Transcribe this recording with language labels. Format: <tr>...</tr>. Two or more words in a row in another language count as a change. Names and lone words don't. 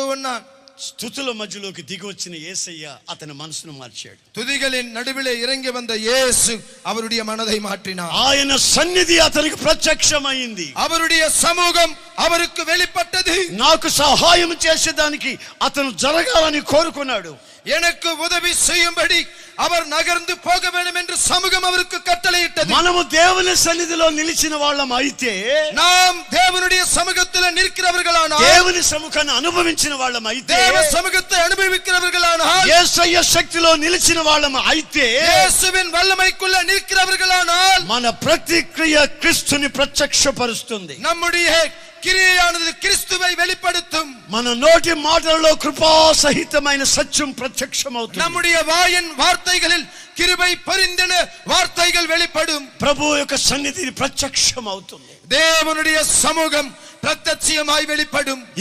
<ta>போனான்.</ta> <te>స్తుతుల మధ్యలోకి దిగి వచ్చిన యేసయ్య అతని మనసును మార్చాడు.</te> <ta>துதிகளின் நடுவிலே இறங்கி வந்த இயேசு அவருடைய மனதை மாற்றினார்.</ta> <te>ఆయన సన్నిధి అతనికి ప్రత్యక్షమైంది.</te> <ta>அவருடைய சமூகம் அவருக்கு வெளிப்பட்டது.</ta> <te>నాకు సహాయం చేసేదానికి అతను జరగాలని కోరుకున్నాడు.</te> <ta>எனக்கு உதவி செய்யும்படி அவர் நகர்ந்து போக வேண்டும் என்று சமூகம் அவருக்கு கட்டளையிட்டது.</ta> <te>మనము దేవుని సన్నిధిలో నిలిచిన వాళ్ళం అయితే,</te> <ta>நாம் தேவனுடைய சமூகத்தில் நிற்கிறவர்களானால்,</ta> <te>దేవుని సముఖాన్ని అనుభవించిన వాళ్ళం అయితే,</te> <ta>தேவ சமூகத்தை அனுபவிக்கிறவர்களானால்,</ta> <te>యేసయ్య శక్తిలో నిలిచిన వాళ్ళం అయితే,</te> <ta>இயேசுவின் வல்லமைக்குள்ள நிற்கிறவர்களானால்,</ta> <te>మన ప్రతిక్రియ క్రీస్తుని ప్రత్యక్షపరుస్తుంది.</te> <ta>நம்முடைய கிரியையானது கிறிஸ்துவை வெளிப்படுத்தும்.</ta> <te>మన నోటి మాటలలో కృపా సహితమైన సత్యం ప్రత్యక్షమవుతుంది.</te> <ta>நம்முடைய வாயின் வார்த்தைகளில் கிருபை பொருந்தின வார்த்தைகள் வெளிப்படும்.</ta> <te>ప్రభు యొక్క సన్నిధి ప్రత్యక్షమవుతుంది.</te> <ta>தேவனுடைய சமூகம் பிரத்யட்சமாய் வெளிப்படும்.</ta>